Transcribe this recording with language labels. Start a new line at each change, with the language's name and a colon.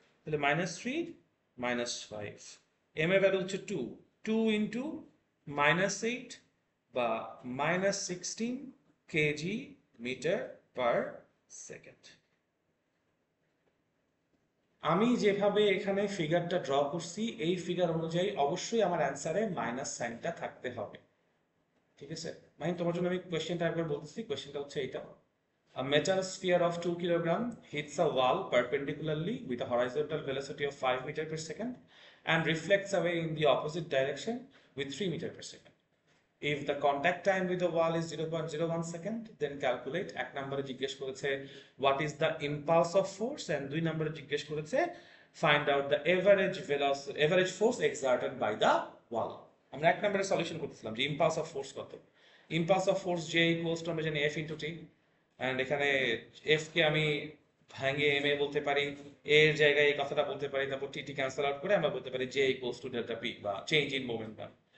Bangla: তাহলে -3 -5, এম এর ভ্যালু হচ্ছে 2, 2 ইন্টু -8 বা -16 কেজি মিটার পার সেকেন্ড। আমি যেভাবে এখানে ফিগারটা ড্র করছি এই ফিগার অনুযায়ী অবশ্যই আমার অ্যান্সারে মাইনাস সাইনটা থাকতে হবে, ঠিক আছে? মানে তোমার জন্য আমি কোয়েশ্চেনটা একবার বলতেছি, কোয়েশ্চেনটা হচ্ছে এইটা:
English: A metal sphere of 2 kg hits a wall perpendicularly with a horizontal velocity of 5 meter per second and reflects away in the opposite direction with 3 meter per second. If the contact time with the wall is 0.01 second, then calculate.
Bangla: এক নম্বরে জিজ্ঞেস করেছে
English: what is the impulse of force, and
Bangla: দুই নম্বরে জিজ্ঞেস করেছে
English: find out the average force exerted by the wall.
Bangla: আমরা এক নম্বরে সলিউশন করতেছিলাম যে ইম্পালস অফ ফোর্স কত। Impulse of force J equals to আমরা জানি F ইনটু T, এন্ড এখানে F কে আমি ভাঙিয়ে এম এ বলতে পারি, এর জায়গায় এই কথাটা বলতে পারি, তারপর টি টি ক্যান্সেল আউট করে আমরা বলতে পারি J equals to delta P বা চেঞ্জ ইন মোমেন্টাম।